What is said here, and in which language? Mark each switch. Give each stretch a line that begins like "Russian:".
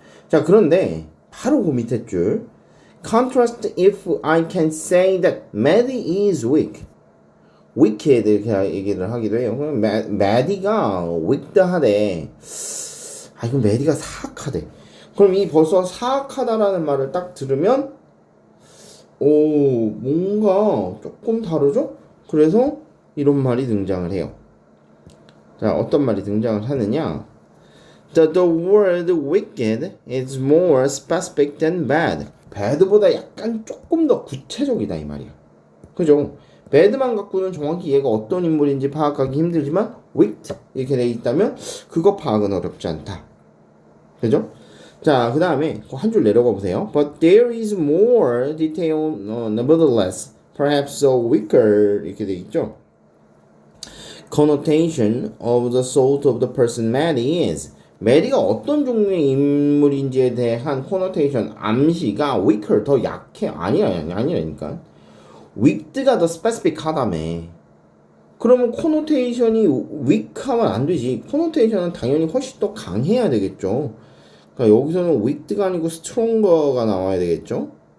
Korean: 자, 그런데 바로 그 밑에 줄
English: Contrast if I can say that Maddie is weak.
Korean: wicked 이렇게 얘기를 하기도 해요. Maddie가 wicked하대. 이건 Maddie가 사악하대. 그럼 이 벌써 사악하다라는 말을 딱 들으면 뭔가 조금 다르죠? 그래서 이런 말이 등장을 해요. 자, 어떤 말이 등장을 하느냐?
English: The word wicked is more specific than bad.
Korean: bad보다 약간 조금 더 구체적이다 이 말이야. 그죠? bad만 갖고는 정확히 얘가 어떤 인물인지 파악하기 힘들지만 wicked 이렇게 돼 있다면 그거 파악은 어렵지 않다. 그죠? 자, 그 다음에 한 줄 내려가 보세요.
English: But there is more detail, nevertheless, perhaps a weaker
Korean: 이렇게 돼 있죠.
English: Connotation of the sort of the person Maddie is.
Korean: Maddie가 어떤 종류의 인물인지에 대한 connotation, 암시가 weaker, 더 약해. 아니라니까. weak가 더 specific하다며. 그러면 connotation이 weak하면 안 되지. connotation은 당연히 훨씬 더 강해야 되겠죠. 그러니까 여기서는 weak가 아니고 stronger가 나와야 되겠죠.